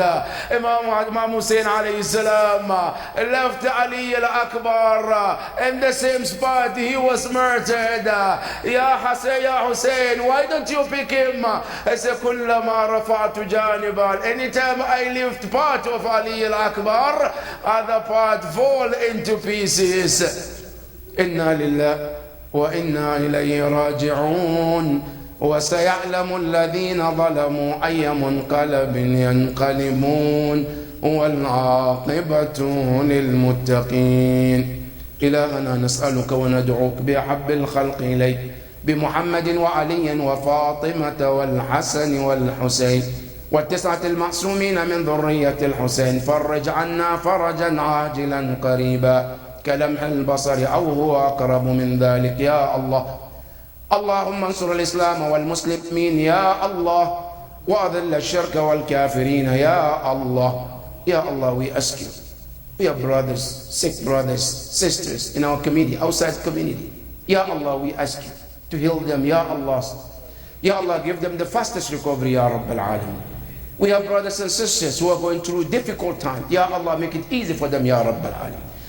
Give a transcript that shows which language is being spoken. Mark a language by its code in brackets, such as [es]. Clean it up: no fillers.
[en] Imam Hussein alayhi salam left Ali al-Akbar in the same spot he was murdered. Ya Hussein, why don't you pick him? I said, [ar] kullama rafa'tu janiban. [en] Anytime I lift part of Ali al-Akbar, other part fall into pieces. [ar] Inna lillah wa inna ilayhi raji'un. وسيعلم الذين ظلموا أي منقلب ينقلبون والعاقبة للمتقين. إلهنا نسألك وندعوك بأحب الخلق إليك بمحمد وعلي وفاطمة والحسن والحسين والتسعة المعصومين من ذرية الحسين. فرج عنا فرجا عاجلا قريبا كلمح البصر أو هو أقرب من ذلك يا الله. اللهم انصر الإسلام والمسلمين يا الله وأذل الشرك والكافرين يا الله. [en] Ya Allah, we ask you, we have brothers, sick brothers, sisters in our community, outside community. Ya Allah, we ask you to heal them, Ya Allah. Ya Allah, give them the fastest recovery, Ya Rabbal Alamin. We have brothers and sisters who are going through difficult times. Ya Allah, make it easy for them, Ya Rabbal Alameen.